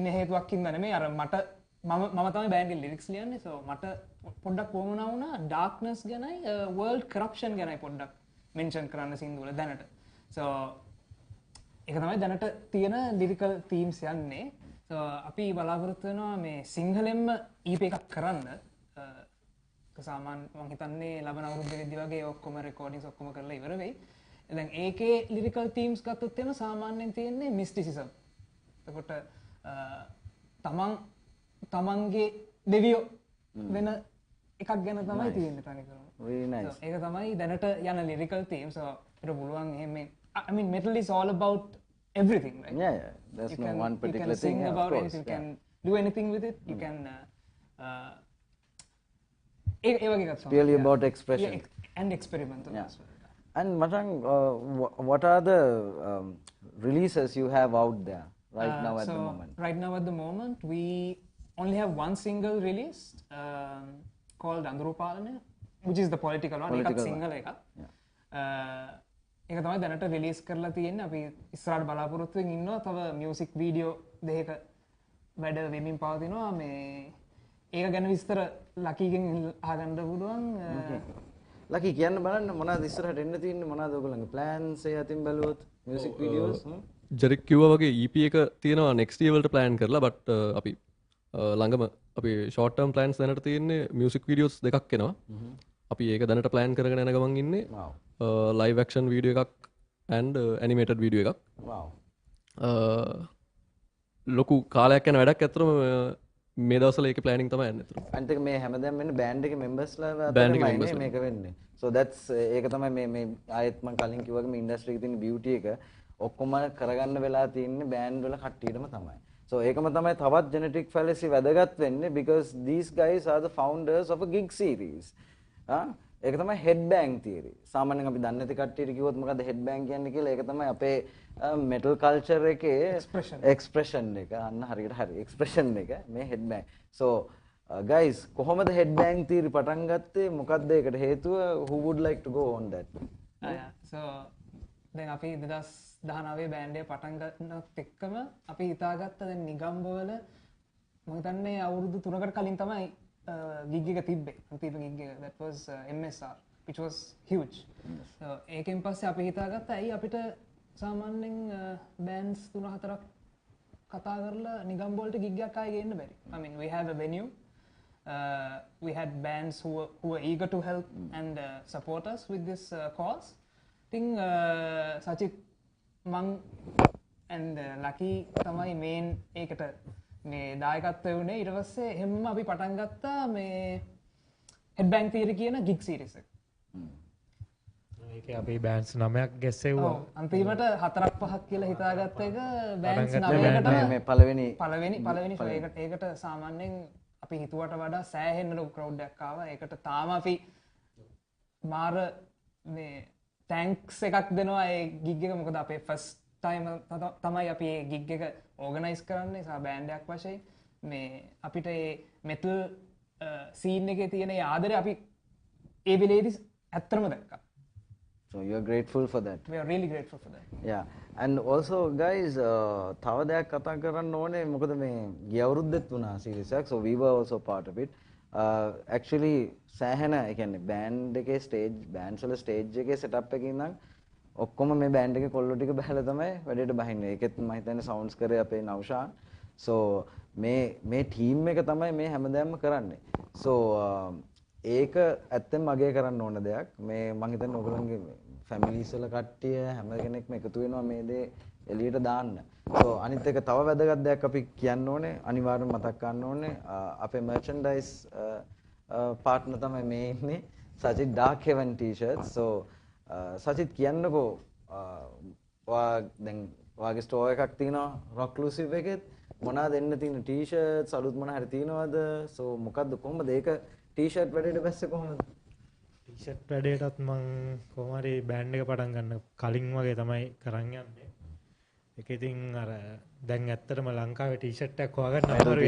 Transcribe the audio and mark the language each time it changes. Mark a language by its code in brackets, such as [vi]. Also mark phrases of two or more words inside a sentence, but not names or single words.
[si] හේතුවක් හින්දා නෙමෙයි අර මම තමයි බෑන්ඩ් එකේ ලිරික්ස් ලියන්නේ so මට පොඩ්ඩක් වුණා ඩාර්ක්නස් ගැනයි [en] world corruption [si] ගැනයි පොඩ්ඩක් මෙන්ෂන් කරන්න සින්දුවල දැනට so ඒක තමයි දැනට තියෙන [en] lyrical themes [si] යන්නේ so අපි බලාපොරොත්තු වෙනවා මේ සිංහලෙන්ම EP එකක් කරන්න සාමාන්‍ය මම හිතන්නේ ලබන අවුරුද්දේදී වගේ ඔක්කොම රෙකෝඩින්ග්ස් ඔක්කොම කරලා ඉවර වෙයි. දැන් ඒකේ [en] lyrical themes [si] ගත්තොත් එහෙම සාමාන්‍යයෙන් තියෙන්නේ මිස්ටිසිසම්. එතකොට තමන්ගේ දෙවියෝ වෙන එකක් ගැන තමයි තියෙන්නේ තනිකරම. [en] Very nice. ඒක තමයි දැනට යන lyrical theme. So ඒක පුළුවන් එහෙම I mean metal is all about everything, right? Yeah. There's no one particular thing. You can sing about anything, you can do anything with it. You can purely about expression and experimental as well. And Matang, what are the releases you have out there right now at the moment? Right now at the moment we only have one single released called Andrupalane, which is the political one. [si] එකක් single එකක්. ඒක තමයි දැනට රිලීස් කරලා තියෙන්නේ. අපි ඉස්සරහට බලාපොරොත්තු වෙමින් ඉන්නවා. තව [en] music video [si] දෙකක වැඩ වෙමින් පවතිනවා. මේ ඒක ගැන විස්තර ලකීගෙන් අහගන්න පුළුවන්. ලකී කියන්න බලන්න මොනවද ඉස්සරහට එන්න තියෙන්නේ මොනවද ඔයගොල්ලන්ගේ ප්ලෑන්ස් ඒ අතින් බැලුවොත් [en] music videos [si] ජෙරික් කිව්වා වගේ EP එක තියෙනවා [en] next year [si] වලට plan කරලා but අපි ළඟම අපි [en] short term plans [si] දැනට තියෙන්නේ [en] music videos [si] දෙකක් එනවා. අපි ඒක දැනට plan කරගෙන යන ගමන් ඉන්නේ. [en] live action video එකක් and animated video එකක්. [si] ලොකු කාලයක් යන වැඩක් ඇත්තටම මේ දවස්වල ඒකේ ප්ලෑනින් තමයි යන්නේ අතට. අනිත් එක මේ හැමදාම වෙන්නේ බෑන්ඩ් එකේ මෙම්බර්ස්ලා අතරමයි මේක වෙන්නේ. [en] So that's [si] ඒක තමයි මේ ආයෙත් මම කලින් කිව්වා වගේ මේ ඉන්ඩස්ට්‍රි එකේ තියෙන බියුටි එක ඔක්කොම කරගන්න වෙලා තියෙන්නේ බෑන්ඩ් වල කට්ටියටම තමයි. [en] So [si] ඒකම තමයි තවත් [en] genetic fallacy [si] වැදගත් වෙන්නේ [en] because these guys are the founders of a gig series. [si] ඒක තමයි [en] headbang theory. [si] සාමාන්‍යයෙන් අපි දන්නේ නැති කට්ටියට කිව්වොත් මොකද්ද headbang කියන්නේ කියලා ඒක තමයි අපේ [en] metal culture [si] එකේ expression එක. අන්න හරියට හරි expression එක මේ headbang. [en] So guys [si] කොහොමද [en] headbang theory [si] පටන් ගත්තේ? මොකද්ද ඒකට හේතුව? [en] Who would like to go on that? [si] So දැන් අපි 2019 බෑන්ඩ් එක පටන් ගන්නත් එක්කම අපි හිතාගත්ත දැන් නිගම්බවල මම හිතන්නේ අවුරුදු 3කට කලින් තමයි gig එක තිබ්බේ. [en] අන්තිම gig එක that was MSR which was huge. [si] So ඒකෙන් පස්සේ අපි හිතාගත්තා ඇයි අපිට සාමාන්‍යයෙන් bands 3-4ක් කතා කරලා නිගම්බ වලට gig එකක් ආයෙ ගේන්න බැරි. [en] I mean we have a venue. We had bands who were eager to help and support us with this cause. [si] ඉතින් සචිත් මං and lucky තමයි main ඒකට මේ දායකත්වය වුණේ. ඊට පස්සේ එහෙම්ම අපි පටන් ගත්තා මේ [en] headbang theory [si] කියන [en] gig series [si] එක. ඒකේ අපි bands 9ක් ගැස්සෙව්වා. අන්තිමට 4-5ක් කියලා හිතාගත්ත එක bands 9කටම මේ පළවෙනි ඒකට සාමාන්‍යයෙන් අපි හිතුවට වඩා සෑහෙන්න ලොකු crowd එකක් ආවා. ඒකට තාම අපි මාර මේ thanks එකක් දෙනවා ඒ gig එක. මොකද අපේ first time තමයි අපි මේ gig එක organize කරන්නේ සා බෑන්ඩ් එකක් වශයෙන්. මේ අපිට මේ metal scene එකේ තියෙන ආදරය අපි ඒ වෙලේදී ඇත්තම දැක්කා. [en] So you are grateful for that. We are really grateful for that. [si] Yeah. [en] And also guys [si] තව දෙයක් කතා කරන්න ඕනේ. මොකද මේ ගිය අවුරුද්දෙත් වුණා series එකක්. [en] So we were also part of it. [si] Actually සෑහෙන ඒ කියන්නේ බෑන්ඩ් එකේ bands වල stage එකේ setup එකකින් නම් ඔක්කොම මේ බෑන්ඩ් එකේ කොල්ලෝ ටික බහලා තමයි වැඩේට බහින්නේ. ඒකෙත් මම හිතන්නේ sounds කරේ අපේ නෞෂාන්. So මේ team එක තමයි මේ හැමදාම කරන්නේ. So ඒක ඇත්තෙන්ම අගය කරන්න ඕන දෙයක්. මේ මම හිතන්නේ ඔයගොල්ලන්ගේ families වල කට්ටිය හැම කෙනෙක්ම එකතු වෙනවා මේ දේ එළියට දාන්න. so අනිත් එක තව වැදගත් දෙයක් අපි කියන්න ඕනේ අනිවාර්යෙන්ම මතක් කරන්න ඕනේ අපේ [en] merchandise partner [si] තමයි මේ ඉන්නේ සචිත් Dark Heaven t-shirts so සචිත් කියන්නකෝ ඔයා දැන් ඔයාගේ ස්ටෝර් එකක් තියෙනවා Rockclusive එකෙත් මොනවාද දෙන්න තියෙන t-shirts අලුත් මොන හරි තියෙනවද so මොකද්ද කොහොමද ඒක t-shirt වැඩේට බැස්සේ කොහොමද t-shirt වැඩේටත් මම කොහොම හරි බෑන්ඩ් එක පටන් ගන්න කලින් වගේ තමයි කරන් යන්නේ ඒක ඉතින් අර දැන් ඇත්තටම ලංකාවේ t-shirt එකක් හොයාගන්න අමාරුයි